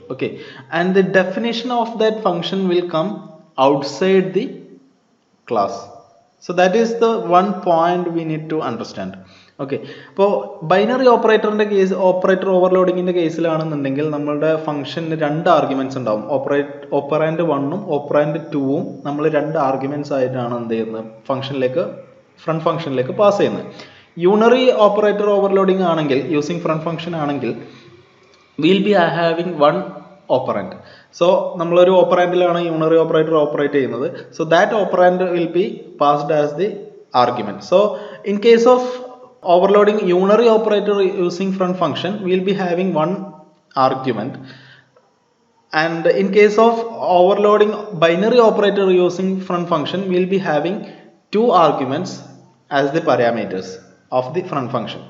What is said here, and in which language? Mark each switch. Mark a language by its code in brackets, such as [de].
[en] Okay, and the definition of that function will come outside the class. So that is the one point we need to understand. [ml] Okay, അപ്പോൾ binary ഓപ്പറേറ്ററിൻ്റെ case, operator ഓവർലോഡിങ്ങിൻ്റെ കേസിലാണെന്നുണ്ടെങ്കിൽ നമ്മളുടെ ഫംഗ്ഷന് രണ്ട് arguments ഉണ്ടാവും. Operand 1ഉം operand 2ഉം നമ്മൾ രണ്ട് arguments ആയിട്ടാണ് എന്ത് ചെയ്യുന്നത്, ഫ്രണ്ട് ഫംഗ്ഷനിലേക്ക് പാസ് ചെയ്യുന്നത്. [en] Unary operator overloading ആണെങ്കിൽ, using friend function ആണെങ്കിൽ we'll be having one operand. [ml] So നമ്മളൊരു ഓപ്പറാൻഡിലാണ് യൂണറി ഓപ്പറേറ്റർ ഓപ്പറേറ്റ് ചെയ്യുന്നത്. [en] So that operand will be passed as the argument. So in case of overloading unary operator using front function, we'll be having one argument, and in case of overloading binary operator using front function, we'll be having two arguments as the parameters of the front function.